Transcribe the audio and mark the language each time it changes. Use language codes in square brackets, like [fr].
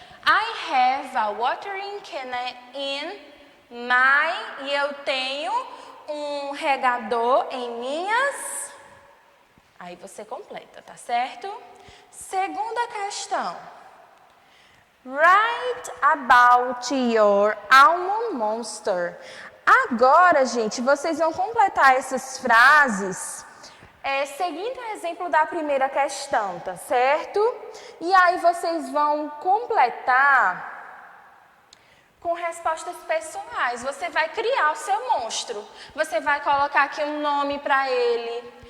[en] I have a watering can in my. [pt] E eu tenho um regador em minhas. Aí você completa, tá certo? Segunda questão. [en] Write Write about your almond monster. [pt] Agora, gente, vocês vão completar essas frases seguindo o exemplo da primeira questão, tá certo? E aí vocês vão completar com respostas pessoais. Você vai criar o seu monstro. Você vai colocar aqui um nome para ele.